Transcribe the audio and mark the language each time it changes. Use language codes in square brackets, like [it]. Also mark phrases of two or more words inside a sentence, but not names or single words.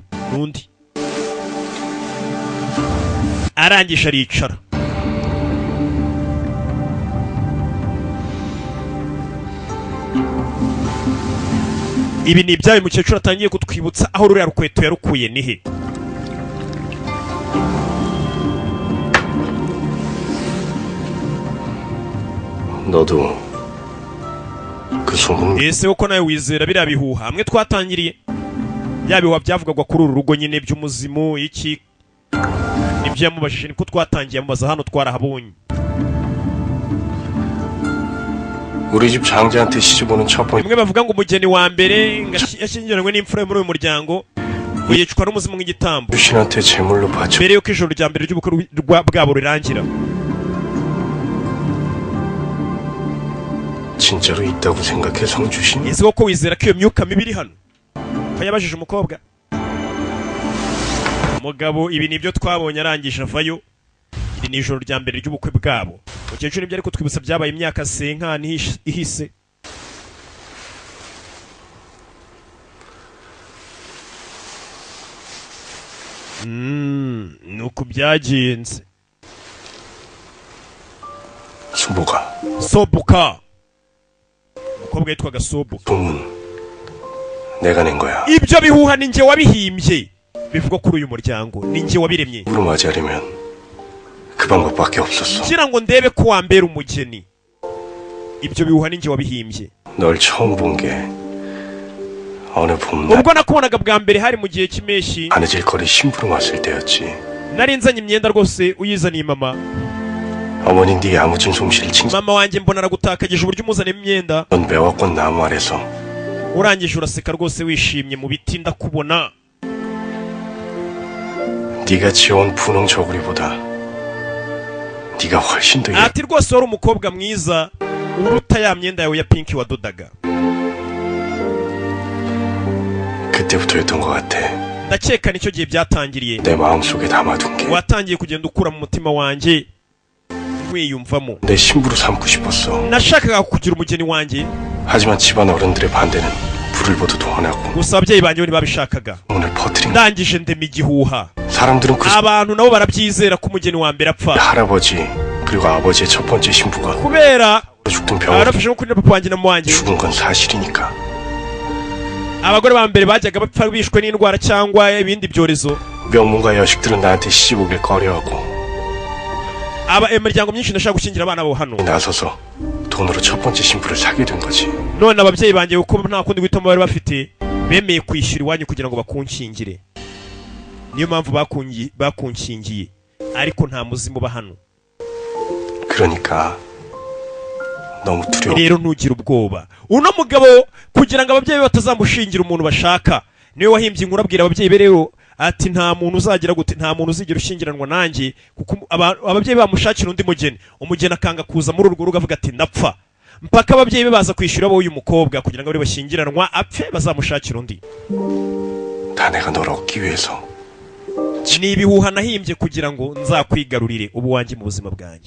[rw] Nundi. Arangisha aricara. Ibi ni ibyaye mukecuru atangiye kutwibutsa aho ruriya rukweto yarukuye nihe. [ko] 너도 그 소문 [rw] ese uko nawe wizera biriya bihuha hamwe twatangiriye bya bihuha byavugagwa kuri uru rugo nyine by'umuzimu iki nibyo yamubajije niko twatangiye amubaza hano twarahabonye. [ko] 우리 집 장자한테 시집 오는 첫 번째 [rw] bimwe bavuga ngo umugeni wa mbere yashyingiranywe n'imfura muri uyu muryango yicwa n'umuzimu nk'igitambo [ko] 주신한테 제물로 바쳐 [rw] mbere yuko ijoro rya mbere ry'ubukwe bwabo rirangira. [ko] 진짜로 있다고 생각해 성주신? [rw] ese koko wizera ko iyo myuka mibi iri hano? ko yabajije umukobwa. Umugabo ibi nibyo twabonye arangije avayo. Iri ni ijoro rya mbere ry'ubukwe bwabo. Mukecuru nibyo ariko twibutsa byabaye imyaka senkani ihise. nuko byagenze. Sobuka. umukobwa yitwaga Sobuka. [ko] 내가 낸 거야. [rw] ibyo bihuha ni njye wabihimbye. bivuga kuri uyu muryango ni njye wabiremye. [ko] 우로 맞이하려면 그 방법밖에 없었어. [rw] ngira ngo ndebe ko wambera umugeni. ibyo bihuha ni njye wabihimbye. [ko] 널 처음 본 게 어느 봄날 [rw] ubwo nakubonaga bwa mbere hari mu gihe cy'impeshyi. [ko] 바느질 거리 심부름 왔을 때였지. [rw] nari nzanye imyenda rwose uyizaniye mama. [ko] 어머니 네 야무진 솜씨를 칭찬. [rw] mama wanjye mbona aragutakagije uburyo umuzanira imyenda. [ko] 넌 매화꽃 나무 아래서 [rw] urangije uraseka rwose wishimye mu biti ndakubona. [ko] 네가 지어온 분홍 저고리보다 네가 훨씬 더 [rw] ati rwose wari umukobwa mwiza uruta ya myenda yawe ya pinki wadodaga. [ko] 그때부터였던 것 같아. [rw] ndakeka nicyo gihe byatangiriye. [ko] 내 마음속에 담아둔 게 [rw] watangiye kugenda ukura mu mutima wanjye wiyumvamo. [ko] 내 신부로 삼고 싶었어. [rw] nashakaga kugira umugeni wanjye. [ko] 하지만 집안 어른들의 반대는 불을 보듯 원하고. [rw] gusa ababyeyi banjye ntibabishakaga. [ko] 오늘 퍼뜨린. [rw] ndangije ndema igihuha. [ko] 사람들은 그 [rw] abantu nabo barabyizera ko umugeni wa mbere apfa. [ko] 할아버지 그리고 아버지의 첫 번째 신부가 [rw] kubera [ko] 죽던 병원 [rw] arafashe kuri papa wanjye na mama wanjye. [ko] 죽은 건 사실이니까. [rw] abagore ba mbere bajyaga bapfa bishwe n'indwara cyangwa ibindi byorezo. [ko] 명문가 여식들은 나한테 시집 오길 꺼려하고. [rw] imiryango myinshi ndashaka gushyingira abana babo hano. [ko] 나서서 돈으로 첫 번째 신부를 사게 된 거지. [rw] none ababyeyi banjye uko nta kundi guhitamo bari bafite bemeye kwishyura iwanyu kugira ngo bakunshyingire. niyo mpamvu bakunshingiye ariko nta muzimu uba hano. [ko] 그러니까 너무 두려워. [rw] rero ntugire ubwoba. uno mugabo kugira ngo ababyeyi batazamushingira umuntu bashaka niwe wahimbye inkuru abwira ababyeyi be rero ati nta muntu uzagira gute, nta muntu uzigera ushingiranwa nanjye kuko ababyeyi bamushakira undi mugeni, umugeni akanga kuza muri urwo rugo avuga ati ndapfa, mpaka ababyeyi be baza kwishyura abo uyu mukobwa kugira ngo bari bashyingiranwa apfe bazamushakira undi. [ko] 다 내가 널 얻기 위해서. [rw] ni ibihuha nahimbye kugira ngo nzakwigarurire ubu wanjye mu buzima bwanjye.